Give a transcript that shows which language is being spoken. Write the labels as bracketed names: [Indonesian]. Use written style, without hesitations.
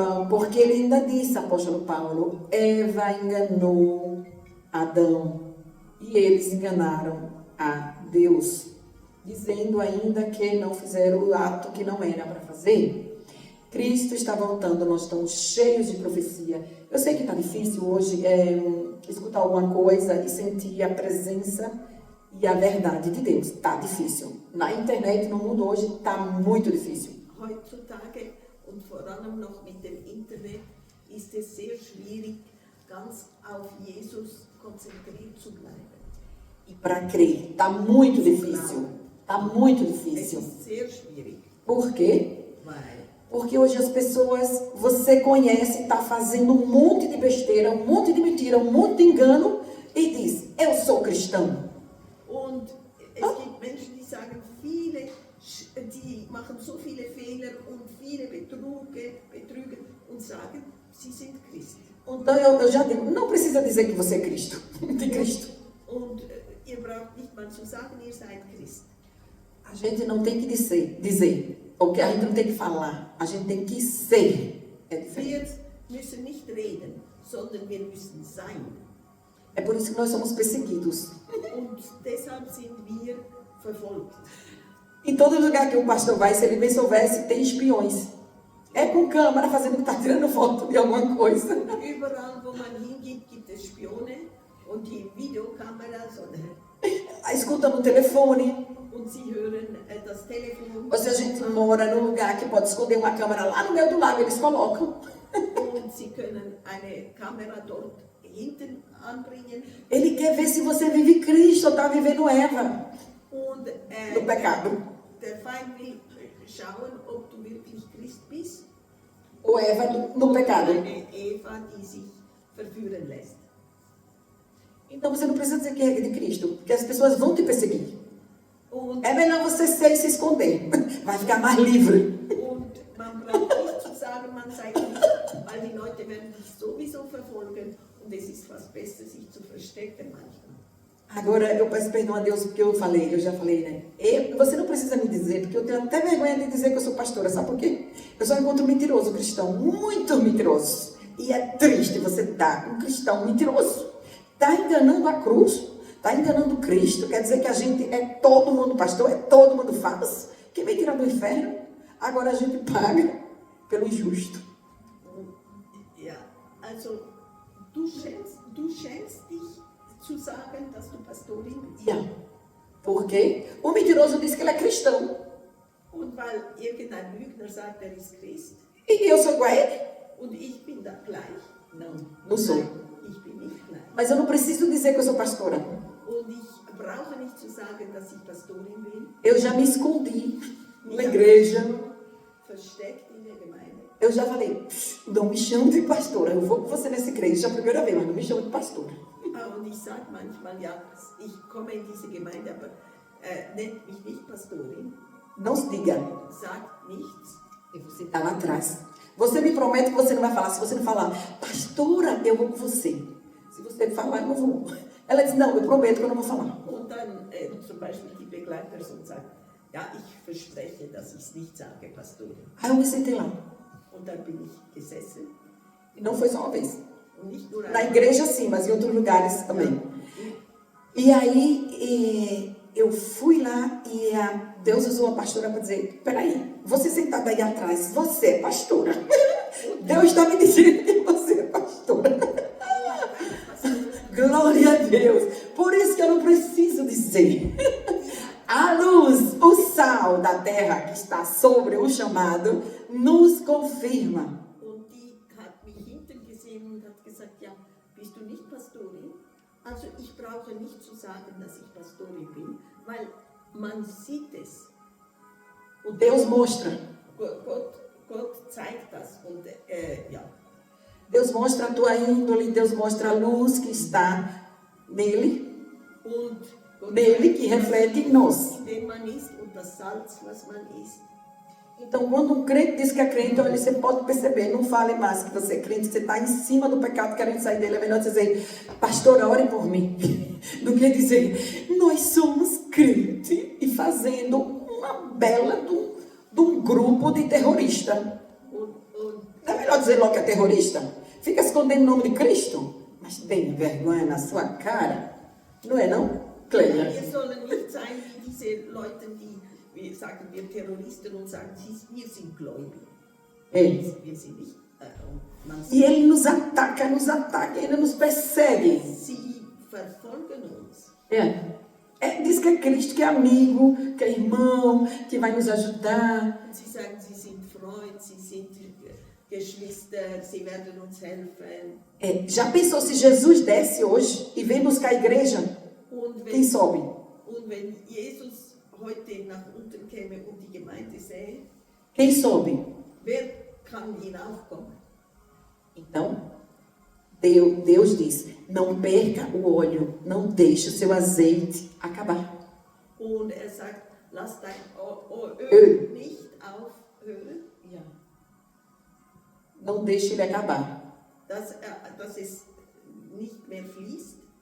[Portuguese] Porque ele ainda disse, apóstolo Paulo, Eva enganou Adão e eles enganaram a Deus, dizendo ainda que não fizeram o ato que não era para fazer. Cristo está voltando, nós estamos cheios de profecia. Eu sei que está difícil hoje, escutar alguma coisa e sentir a presença e a verdade de Deus. Tá difícil. Na internet, no mundo hoje, tá muito difícil. [German] Heutzutage und vor allem noch mit dem Internet ist es sehr schwierig, ganz auf Jesus konzentriert zu bleiben. [Portuguese] E para crer, tá muito difícil. Tá muito [German] Es [Portuguese] difícil. [German] ist sehr schwierig, [Portuguese] Por quê? [German] weil [Portuguese] Porque hoje as pessoas, você conhece, está fazendo um monte de besteira, um monte de mentira, um monte de engano e diz, eu sou cristão. [German] und es gibt Menschen, die sagen, die machen so viele Fehler und viele Betrüge und sagen, sie sind Christen. [Portuguese] Então eu já digo, não precisa dizer que você é Cristo, de Cristo. [German] Und ihr braucht nicht mal zu sagen, ihr seid Christen. [Portuguese] A gente não tem que dizer, porque a gente não tem que falar, a gente tem que ser. É diferente. [German] Wir müssen nicht reden, sondern wir müssen sein. [Portuguese] É por isso que nós somos perseguidos. [German] Und deshalb sind wir verfolgt. [Portuguese] Em todo lugar que o pastor vai, se ele bem soubesse, tem espiões. É com câmera fazendo que está tirando foto de alguma coisa. [German] Überall, wo man hingeht, gibt es Spione und die Videokameras [Portuguese] Escuta no telefone. [German] und sie hören das Telefon [Portuguese] Ou se a gente mora num lugar que pode esconder uma câmera lá no meio do lago, eles colocam. [German] und sie können eine Kamera dort hinten anbringen [Portuguese] Ele quer ver se você vive Cristo ou está vivendo Eva [German] und [Portuguese] no pecado. [German] der Feind will schauen, ob du wirklich Christ bist. [Portuguese] Ou Eva no pecado. [German] Eine Eva, die sich verführen lässt. [Portuguese] Então você não precisa dizer que é de Cristo, porque as pessoas vão te perseguir. [German] Und, [Portuguese] É melhor você ser e se esconder. Vai ficar mais livre. [German] und man braucht nicht zu sagen, man sei Christ, weil die Leute werden dich sowieso verfolgen und es ist fast besser, sich zu verstecken manchmal. [Portuguese] Agora eu peço perdão a Deus porque eu já falei, né? Você não precisa me dizer, porque eu tenho até vergonha de dizer que eu sou pastora, sabe por quê? Eu só encontro um mentiroso cristão, muito mentiroso. E é triste você dar um cristão mentiroso. Está enganando a cruz, está enganando Cristo, quer dizer que a gente é todo mundo pastor, é todo mundo falso. Quem vai tirar do inferno? Agora a gente paga pelo injusto. [German] Ja, also du schämst dich zu sagen, dass du Pastorin bist. [Portuguese] Yeah. Por quê? O mentiroso diz que ele é cristão. [German] Und weil irgendein Lügner sagt, er ist Christ [Portuguese] E eu sou igual a ele. [German] und ich bin da gleich. [Portuguese] Não sou. [German] Ich bin nicht gleich. [Portuguese] Mas eu não preciso dizer que eu sou pastora. [German] Und ich brauche nicht zu sagen, dass ich Pastorin bin, [Portuguese] Eu já me escondi na igreja. [German] versteckt in der Gemeinde. [Portuguese] Eu já falei, não me chame de pastora. Eu vou com você nessa igreja a primeira vez, mas não me chame de pastora. [German] Und ich sage manchmal, ja, ich komme in diese Gemeinde, aber nennt mich nicht Pastorin, [Portuguese] Não se diga. [German] sagt nichts. [Portuguese] E você está lá atrás. Você me promete que você não vai falar. Se você não falar, pastora, eu vou com você. Se você falar, eu não vou. Ela diz, não, eu prometo que eu não vou falar. [German] Und dann zum Beispiel die Begleitperson sagt, ja, ich verspreche, dass ich es nicht sage, Pastorin. [Portuguese] Aí eu me sentei lá. [German] Und dann bin ich gesessen. [Portuguese] E não foi só uma vez. [German] Und nicht nur [Portuguese] Na igreja sim, mas em outros lugares também. E aí eu fui lá e Deus usou a pastora para dizer, peraí, você sentada aí atrás, você é pastora. Deus está me dizendo que você é pastora. Glória a Deus. Por isso que eu não preciso dizer. A luz, o sal da terra que está sobre o chamado, nos confirma. [German] Und die hat mich hinten gesehen und hat gesagt, ja, bist du nicht Pastorin? Also ich brauche nicht zu sagen, dass ich Pastorin bin, weil man sieht es. Und [Portuguese] Deus mostra. [German] Gott zeigt das. Und ja. [Portuguese] Deus mostra a tua índole, Deus mostra a luz que está nele, [German] Und Gott [Portuguese] nele que reflete em nós. [German] in dem man ist und das Salz, was man ist. [Portuguese] Então, quando um crente diz que é crente, olha, você pode perceber, não fale mais que você é crente, você está em cima do pecado querendo sair dele. É melhor dizer, pastor, ore por mim, do que dizer, nós somos crente e fazendo uma bela de um grupo de terrorista. Não é melhor dizer logo que é terrorista? Fica escondendo o nome de Cristo, mas tem vergonha na sua cara, não é não, Cleia? [German] Wir sollen nicht sein wie diese Leute, die, sagen wir, Terroristen und sagen, wir sind gläubig. [Portuguese] É. [German] Wir sind nicht. [Portuguese] E ele nos ataca, ele nos persegue. [German] Sie verfolgen uns. [Portuguese] Diz que é Cristo, que é amigo, que é irmão, que vai nos ajudar. [German] Und sie sagen, sie sind Freund, sie sind Geschwister, sie werden uns helfen. [Portuguese] Já pensou se Jesus desce hoje e vem buscar a igreja? Quem sobe? [German] Und wenn Jesus heute nach unten käme und die Gemeinde sähe, [Portuguese] Quem sobe? [German] wer kann hinaufkommen? [Portuguese] Então, Deus diz, não perca o óleo, não deixe o seu azeite acabar. [German] Und sagt, lass dein Öl nicht aufhören, [Portuguese] Não deixe ele acabar. [German] dass es nicht mehr fließt.